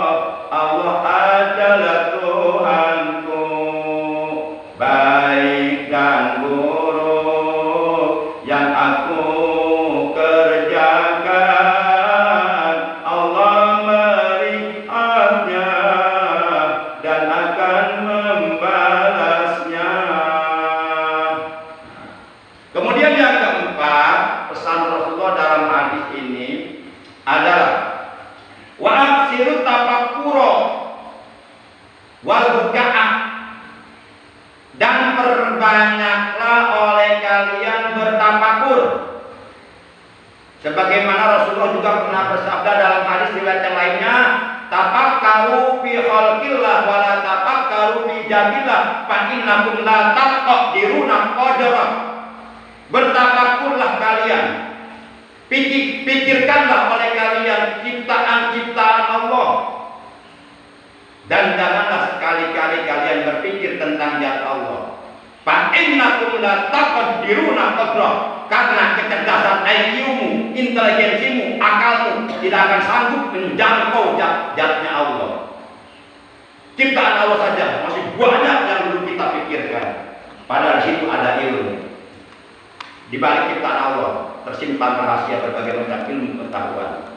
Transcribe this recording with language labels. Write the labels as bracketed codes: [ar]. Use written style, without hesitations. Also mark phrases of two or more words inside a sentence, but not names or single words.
[id] Allah adalah Tuhanku, baik dan buruk yang aku kerjakan, Allah melihatnya dan akan membalasnya. Kemudian yang keempat, pesan Rasulullah dalam hadis ini adalah [ar] وأكثروا التفكر والبكاء, [id] dan perbanyaklah oleh kalian bertafakur. Sebagaimana Rasulullah juga pernah bersabda dalam hadis riwayat yang lainnya, [ar] تفكروا في خلق الله ولا تفكروا في ذات الله فإنكم لا تقدرون قدره. [id] Bertafakurlah kalian, pikirkanlah oleh kalian ciptaan-ciptaan Allah, dan janganlah sekali-kali kalian berpikir tentang zat Allah. [ar] فإن إنكم لا تقدرون قدره. [id] Karena kecerdasan IQ-mu, inteligensimu, akalmu tidak akan sanggup menjangkau zatnya Allah. Ciptaan Allah saja masih banyak yang belum kita pikirkan. Padahal di situ ada ilmu. Di balik ciptaan Allah tersimpan rahasia berbagai macam ilmu pengetahuan.